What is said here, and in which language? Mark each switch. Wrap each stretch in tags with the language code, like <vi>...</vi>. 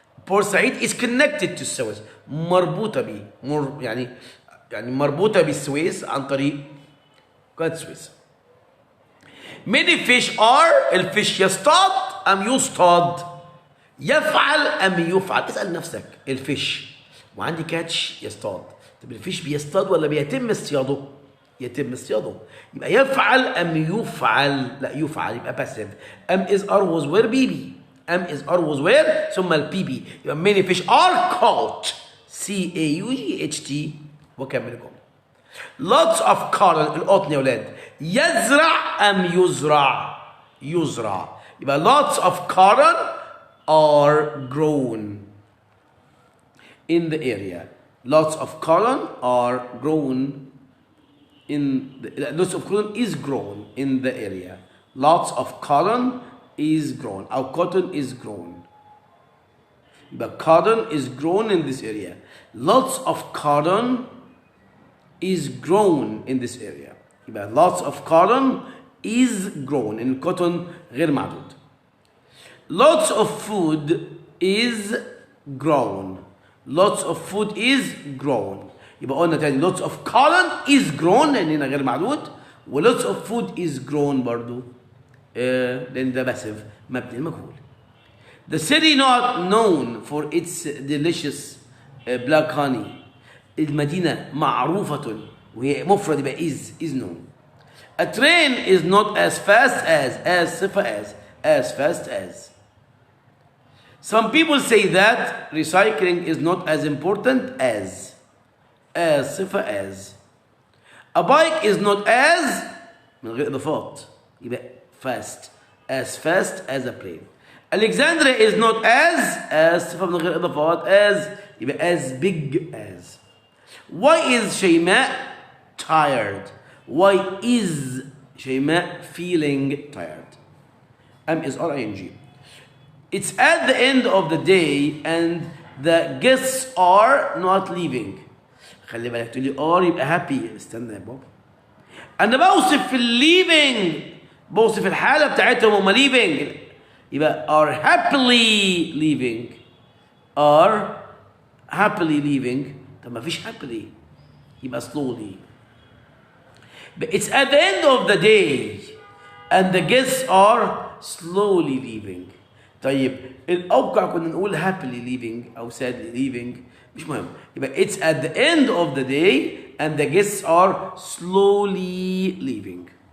<en>Port Said is connected to Suez.</en> <ar>مربوطة بيه. يعني مربوطة بالسويس عن طريق قناة السويس.</ar> <en>Many fish are.</en> <ar>الفيش يصطاد أم يصطاد؟ يفعل أم يفعل؟ اسأل نفسك. الفيش وعندي كاتش يصطاد. طب الفيش بيصطاد ولا بيتم اصطياده؟ يتم اصطياده. يبقى يفعل أم يفعل؟ لا يفعل يبقى passive.</ar> <en>is are was where baby. is are was where</en> <ar>ثم البي يبقى</ar> <en>many fish are caught.</en> <ar>CAUGHT وكمل الجملة.</ar> <en>Lots of cotton</en> <ar>القطن يا ولاد يزرع أم يزرع؟ يزرع.</ar> <en>يبقى lots of cotton are grown in the area. Lots of cotton are grown lots of cotton is grown in the area. Lots of cotton is grown. Our cotton is grown. But cotton is grown in this area. Lots of cotton is grown in this area. But lots of cotton is grown. In cotton غير معدود. Lots of food is grown. Lots of food is grown.</en> <ar>يبقى قلنا تاني</ar> <en>lots of cotton is grown</en> <ar>لأن هنا غير معدود و</ar> <en>lots of food is grown</en> <ar>برضو لأن ده passive مبني المجهول.</ar> <en>The city not known for its delicious black honey.</en> <ar>المدينة معروفة وهي مفرد يبقى is known.</ar> <en>A train is not as fast as صفة as fast as. Some people say that recycling is not as important as صفة as. A bike is not as</en> <ar>من غير إضافات يبقى</ar> <en>fast as a plane. Alexandria is not as صفة من غير إضافات as يبقى as big as. Why is شيماء tired? Why is شيماء feeling tired? is ing. It's at the end of the day and the guests are not leaving.</en> <ar>خلي بالك تقول لي are يبقى happy. استنى يا بابا. أنا بوصف في leaving بوصف الحالة بتاعتهم هما leaving يبقى</ar> <en>are happily leaving. are happily leaving. طب ما فيش happily يبقى slowly. But it's at the end of the day and the guests are slowly leaving.</en> <ar>طيب الأوقع كنا نقول</ar> <en>happily leaving أو sadly leaving</en> <ar>مش مهم يبقى</ar> <en>it's at the end of the day and the guests are slowly leaving.</en>